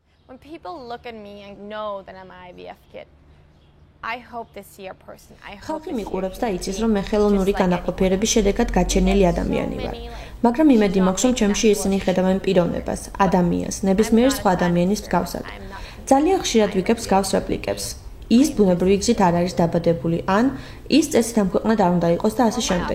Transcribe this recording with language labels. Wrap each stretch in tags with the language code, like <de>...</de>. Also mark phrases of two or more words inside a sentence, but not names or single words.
<en>When people look at me and know that I'm an IVF kid, I hope they see a person.</en> <ka>ხალხი მიყურებს და იცის, რომ მე ხელოვნური განაყოფიერების შედეგად გაჩენილი ადამიანი ვარ. მაგრამ იმედი მაქვს, რომ ჩემში ისინი ხედავენ პიროვნებას, ადამიანს, ნებისმიერ სხვა ადამიანის მსგავსად. ძალიან ხშირად ვიგებ მსგავს რეპლიკებს. ის ბუნებრივი გზით არ არის დაბადებული, ან ის წესით ამქვეყნად არ უნდა იყოს და ასე შემდეგ.</ka>